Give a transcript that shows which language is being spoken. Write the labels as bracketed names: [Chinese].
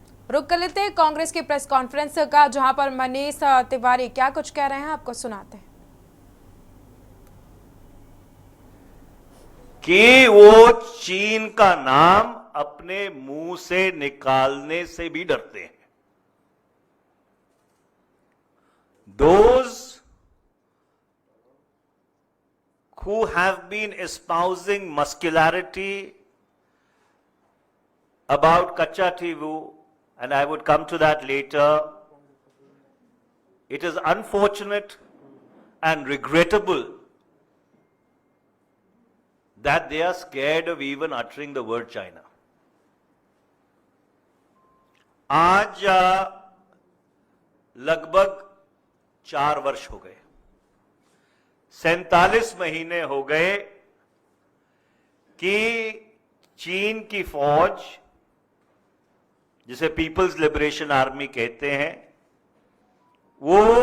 [Hindi] रुक कर लेते हैं कांग्रेस की प्रेस कॉन्फ्रेंस का, जहां पर मनीष तिवारी क्या कुछ कह रहे हैं आपको सुनाते हैं। कि वो चीन का नाम अपने मुंह से निकालने से भी डरते हैं। [English] Those who have been espousing muscularity about Kachativu, and I would come to that later, it is unfortunate and regrettable that they are scared of even uttering the word China. [Hindi] आज लगभग 4 वर्ष हो गए, 47 महीने हो गए कि चीन की फौज, जिसे पीपल्स लिबरेशन आर्मी कहते हैं, वो